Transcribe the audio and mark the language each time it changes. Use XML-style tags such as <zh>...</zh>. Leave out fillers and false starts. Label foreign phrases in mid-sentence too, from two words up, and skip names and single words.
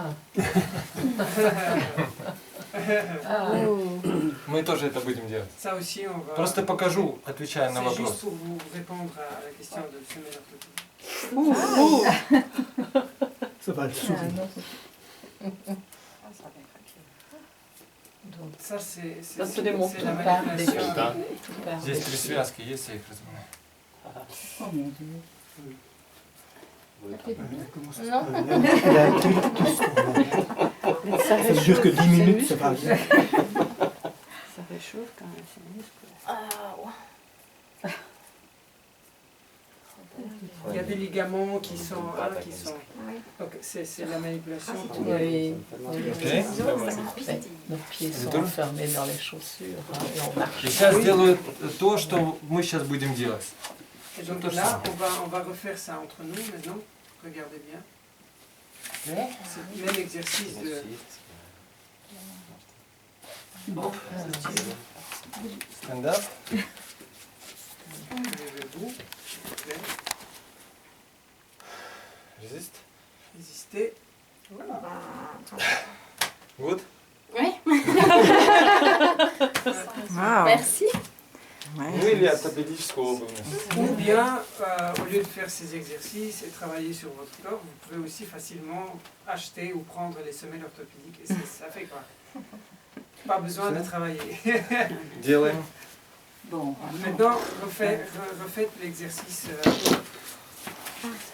<ru>Мы тоже это будем делать.</ru> <fr>Ça aussi, on va...</fr> <ru>Просто покажу, отвечая на</ru> <fr>C'est juste</fr> <ru>вопрос.</ru> <fr>pour vous répondre à la question de semelle orthopédique. Ça va le sourire. Ça, c'est Ça te démontre la tout part manipulation. des-</fr> <ru>Здесь три связки есть, я их разминаю.</ru> <fr>Non. Elle a un truc tout ça ne dure que 10 minutes, ça va bien. Ça réchauffe quand même, c'est muscle. Il y a des ligaments qui sont... Oui. Donc, c'est la manipulation. Oui.</fr> <ru>Окей?</ru> <fr>Nos pieds sont D'accord. enfermés dans les chaussures hein, et on marche.</fr> <ru>И сейчас делаю то, что мы сейчас будем делать.</ru> <fr>Et donc Tout là, ça. on va refaire ça entre nous maintenant. Regardez bien. C'est le même exercice de...</fr> <en>Stand up.</en> <fr>Levez-vous. Ok. Resist. Résistez. Good. Merci.</fr> <ru>Ну или ортопедическую обувь.</ru> <fr>Ou bien, au lieu de faire ces exercices et travailler sur votre corps, vous pouvez aussi facilement acheter ou prendre les semelles orthopédiques. Et ça fait quoi? Pas besoin de travailler.</fr> <ru>Делаем.</ru> <fr>Bon, Maintenant, refaites l'exercice.</fr>